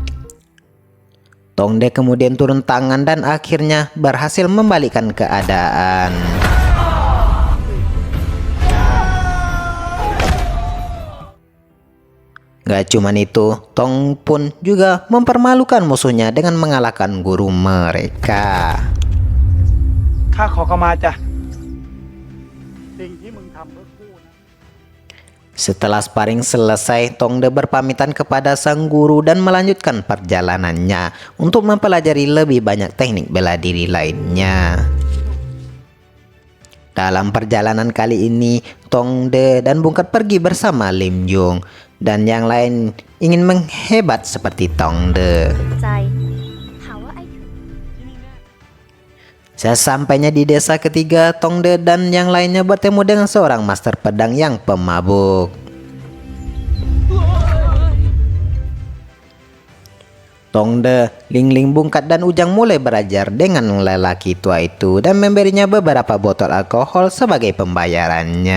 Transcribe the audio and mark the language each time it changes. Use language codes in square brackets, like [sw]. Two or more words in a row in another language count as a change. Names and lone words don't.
[id] Tong De kemudian turun tangan dan akhirnya berhasil membalikkan keadaan. Gak cuman itu, Tong pun juga mempermalukan musuhnya dengan mengalahkan guru mereka. [th] ข้าขอเข้ามาจ้ะสิ่งที่มึงทำเพื่อกูนะ [id] Setelah sparring selesai, Tong De berpamitan kepada sang guru dan melanjutkan perjalanannya untuk mempelajari lebih banyak teknik bela diri lainnya. Dalam perjalanan kali ini, Tong De dan Bungkat pergi bersama Lim Jung dan yang lain ingin menghebat seperti Tong De. [th] ใจถามว่าไอ้ถึง [id] Sesampainya di desa ketiga, Tong De dan yang lainnya bertemu dengan seorang master pedang yang pemabuk. Tong De, Ling Ling, Bungkat, dan Ujang mulai belajar dengan lelaki tua itu dan memberinya beberapa botol alkohol sebagai pembayarannya.